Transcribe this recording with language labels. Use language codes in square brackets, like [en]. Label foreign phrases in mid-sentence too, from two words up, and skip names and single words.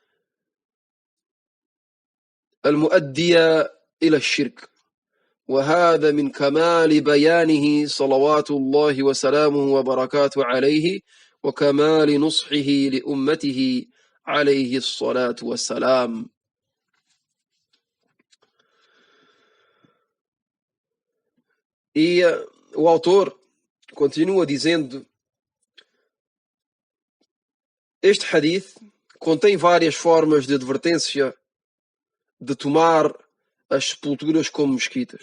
[ar] المؤدية إلى الشرك، وهذا من كمال بيانه صلوات الله وسلامه وبركاته عليه، وكمال نصحه لأمته عليه الصلاة والسلام. [pt] E o autor continua dizendo: este hadith contém várias formas de advertência de tomar as sepulturas como mesquitas.